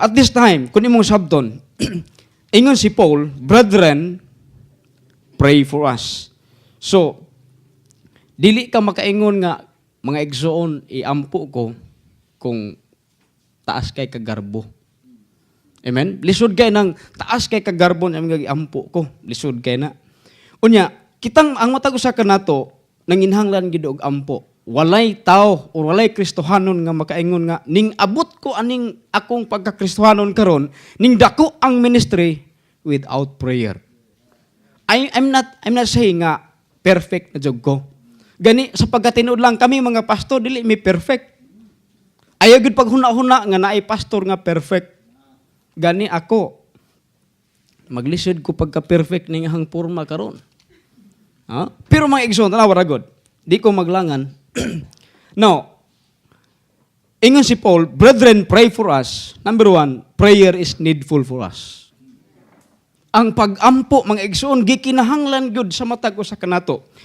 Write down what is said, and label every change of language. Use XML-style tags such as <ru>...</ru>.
<en>At this time,</en> <ceb>kung imong sabton, ingon si</ceb> <en>Paul, brethren, pray for us.</en> <ceb>So, dili ka makaingon nga, mga igsoon, iampo ko kung taas kay kagarbo. Amen? Lisod kay ng taas kay kagarbo na iampo ko. Lisod kay na. Unya, kitang ang matag usa ka nato, nanginhanglan gid og ampo. Walay tao o walay Kristohanon nga makaingon nga ning abot ko aning akong pagka-Kristohanon karon ning dako ang ministry</ceb> <en>without prayer. I'm not saying</en> <ceb>nga perfect na jud ko. Gani sa pagkatinuod lang kami mga pastor dili mi perfect. Ayaw gud paghuna-huna nga naay pastor nga perfect. Gani ako maglisod ko pagka-perfect ning hang porma karon. Ha? Pero mga igsoon tanawa ra gud. Di ko maglangan. Now, ingon si Paul,</ceb> <en>brethren, pray for us. Number 1, prayer is needful for us.</en> <ceb>Ang pag-ampo, mga igsoon, gikinahanglan gyud sa matag usa kanato.</ceb>